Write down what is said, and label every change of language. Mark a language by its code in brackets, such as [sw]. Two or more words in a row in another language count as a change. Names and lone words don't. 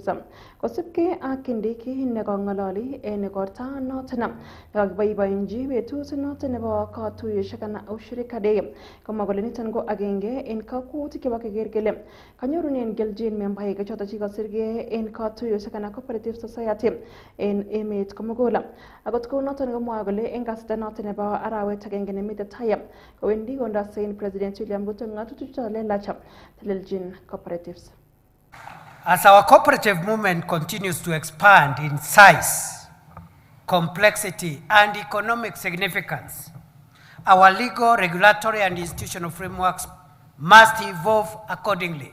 [kln] Kosibkei ak Kindiki nekong'ololi en igorta noton nekakiboiboenji betut noton nebo katuiyosiek anan Ushirika Day, komwa kole niton ko agenge en kakwautik chebo keker kele kanyorunen kelchin membaek choton chekosirgei en katuiyosiek anan [en] cooperative society [kln] en emet komugul. Akot kou noton komwae kole en kasarta noton nebo arawet agenge nemite tai kowendi kondosen President William Ruto ng'atutik chelelach teleljin cooperatives. [en] As our cooperative movement continues to expand in size, complexity, and economic significance, our legal, regulatory, and institutional frameworks must evolve accordingly.